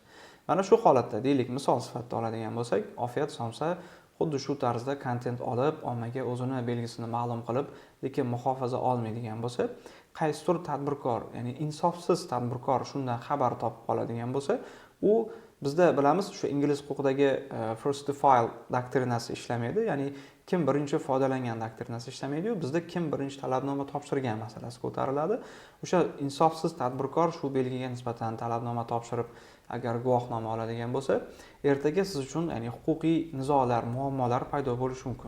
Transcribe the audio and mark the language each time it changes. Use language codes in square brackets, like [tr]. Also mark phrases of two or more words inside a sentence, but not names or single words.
[uz] Mana shu holatda deylik, misol sifatida oladigan bo'lsak, ofiyat somsa xuddi shu tarzda kontent olib, ommaga o'zini belgisini ma'lum qilib, lekin muhofaza olmaydigan bo'lsa, qaysidir tadbirkor, ya'ni insofsiz tadbirkor shundan xabar topib qoladigan bo'lsa, u bizda bilamiz, shu ingliz huquqidagi [en] first to file [uz] doktrinasi ishlamaydi, ya'ni kim birinchi foydalangan doktrinasi ishlamaydi-yu, bizda kim birinchi talabnoma topshirgan masalasi ko'tariladi. O'sha insofsiz tadbirkor shu belgiga nisbatan talabnoma topshirib, agar guvohnoma oladigan bo'lsa, ertaga siz uchun, ya'ni huquqiy nizolar, muammolar paydo bo'lishi mumkin.